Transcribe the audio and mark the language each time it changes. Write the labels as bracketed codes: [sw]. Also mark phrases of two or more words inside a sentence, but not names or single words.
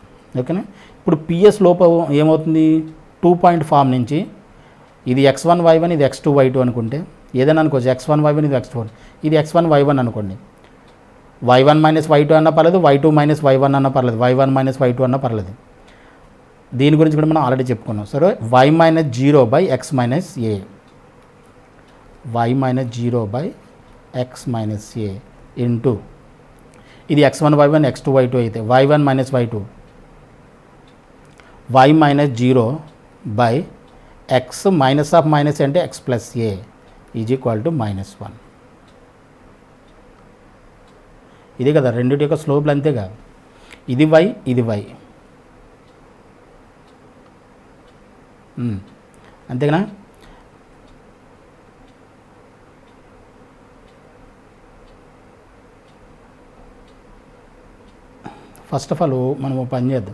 [te] ఓకేనా? ఇప్పుడు PA స్లోప్ ఏమవుతుంది, 2 [en] point form [te] నుంచి ఇది x1 y1 ఇది x2 y2 అనుకుంటే ఏదైనా అనుకోవచ్చు, x1 y1 ఇది x2 ఇది x1 y1 అనుకోండి, y1 - y2 అన్న పర్లేదు, y2 - y1 అన్న పర్లేదు, y1 - y2 అన్న పర్లేదు. దీని గురించి కూడా మనం ఆల్రెడీ చెప్పుకున్నాం. సరే, y - 0 / x - a, y - 0 / x - a ఇంటూ ఇది x1 y1 x2 y2 అయితే y1 - y2, y - 0 / x [en] minus of minus [te] అంటే x + a [en] is equal to [te] -1. ఇది కదా రెండింటి యొక్క స్లోప్లు, అంతేగా. ఇది y, ఇది y, అంతేనా? [en] first of all [te] మనం పని చేద్దాం.